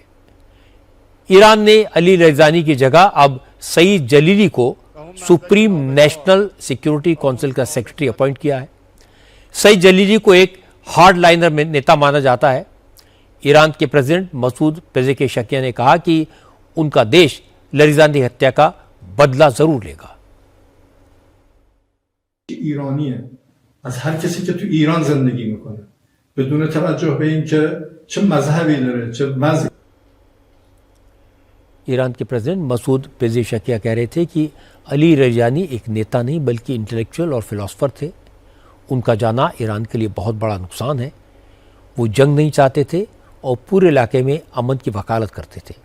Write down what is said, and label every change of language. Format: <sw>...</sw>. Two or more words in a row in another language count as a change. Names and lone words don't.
<hi>ईरान ने अली लरीजानी की जगह अब सईद जलीली को सुप्रीम नेशनल सिक्योरिटी काउंसिल का सेक्रेटरी अपॉइंट किया है। सईद जलीली को एक</hi> <en>hard liner</en> <hi>में नेता माना जाता है। ईरान के प्रेसिडेंट मसूद पेजेशकियान ने कहा कि उनका देश लरीजानी हत्या का बदला जरूर लेगा।</hi> <fa>ایرانیه از هر کسی که تو ایران زندگی میکنه بدون توجه به اینکه چه مذهبی داره چه مذهبی.</fa> <hi>ईरान के प्रेसिडेंट मसूद पेजेशकियान कह रहे थे कि अली लरीजानी एक नेता नहीं बल्कि इंटेलेक्चुअल और फिलोसफर थे। उनका जाना ईरान के लिए बहुत बड़ा नुकसान है। वो जंग नहीं चाहते थे और पूरे इलाके में अमन की वकालत करते थे।</hi>